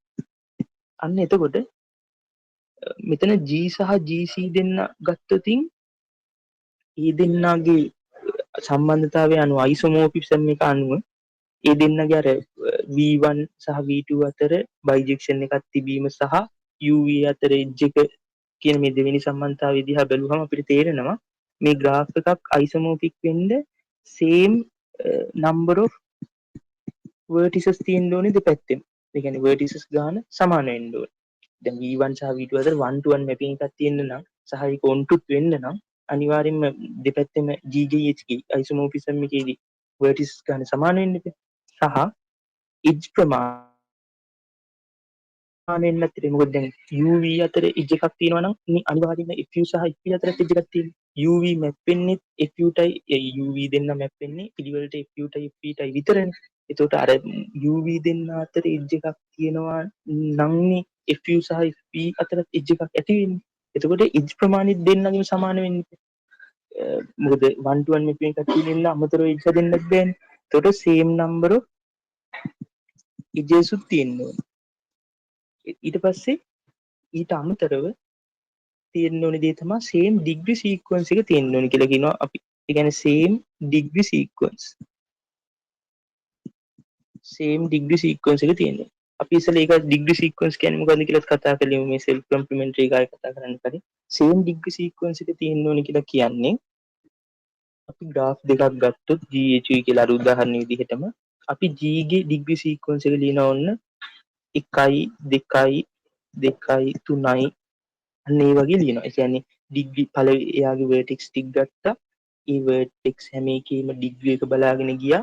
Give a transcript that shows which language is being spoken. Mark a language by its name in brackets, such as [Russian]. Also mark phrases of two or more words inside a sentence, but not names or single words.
[Sinhala] අන්න එතකොට මෙතන G සහ GC දෙන්න ගත්තොතින් ඒ දෙන්නගේ සම්බන්ධතාවය අනුව isomorphism එක අනුව ඒ දෙන්නගේ අර V1 සහ V2 අතර බයිජෙක්ෂන් එකක් තිබීම සහ UV අතර එජ් එක කියන මේ දෙවෙනි සම්බන්ධතාවය දිහා බැලුවම අපිට තේරෙනවා මේ graph එකක් isomorphic වෙන්න [English] same number of vertices [Sinhala] තියෙන්න ඕනේ දෙපැත්තෙම. ඒ කියන්නේ vertices ගාන සමාන වෙන්න ඕනේ. දැන් V1 සහ V2 අතර [English] 1 to 1 mapping [Sinhala] එකක් තියෙන්න නම් සහ ඒක [English] on to [Sinhala] වෙන්න නම් අනිවාර්යෙන්ම දෙපැත්තෙම GGH isomorphism එකේදී vertices ගාන සමාන වෙන්න ඕනේ. සහ එජ් ප්‍රමාණයෙන් නැතිද මොකද දැන් UV අතර එජ් එකක් තියෙනවා නම් අනිවාර්යයෙන්ම FU සහ FP අතර එජ් එකක් තියෙනවා. UV මැප් වෙන්නේ FU ටයි UV දෙන්න මැප් වෙන්නේ පිළිවෙලට FU ටයි FP ටයි විතරනේ. එතකොට අර UV දෙන්න අතර එජ් එකක් තියෙනවා නම්නේ FU සහ FP අතර එජ් එකක් ඇති වෙන්නේ. එතකොට එජ් ප්‍රමාණය දෙන්නගෙම සමාන වෙන්නේ. මොකද [English] 1 to 1 mapping [Sinhala] එකක් තියෙන අමතරව එජ් හදන්නත් බෑනේ. එතකොට [English] same number of edges [Sinhala] උත් තියෙන්න ඕනේ. ඊට පස්සේ ඊට අමතරව තියෙන්න ඕනේ දේ තමයි [English] same degree sequence [Sinhala] එක තියෙන්න ඕනේ කියලා කියනවා අපි. ඒ කියන්නේ [English] same degree sequence. same degree sequence [Sinhala] එක තියෙන්න ඕනේ. අපි ඉස්සෙල්ලා ඒක [English] degree sequence [Sinhala] කියන්නේ මොකද්ද කියලා කතා කළේ මේ [English] self complementary [Sinhala] එකයි කතා කරන්න කලින්. [English] same degree sequence [Sinhala] එක තියෙන්න ඕනේ කියලා කියන්නේ අපි graph දෙකක් ගත්තොත් GHV කියලා අර උදාහරණ විදිහටම අපි G ගේ [English] degree sequence [Sinhala] එක ලියනවා ඔන්න 1 2 2 3යි අන්න ඒ වගේ ලියනවා. ඒ කියන්නේ ඩිග්‍රී පළවෙනි එයාගේ වර්ටෙක්ස් ටික ගත්තා. ඒ වර්ටෙක්ස් හැම එකේම ඩිග්‍රී එක බලාගෙන ගියා.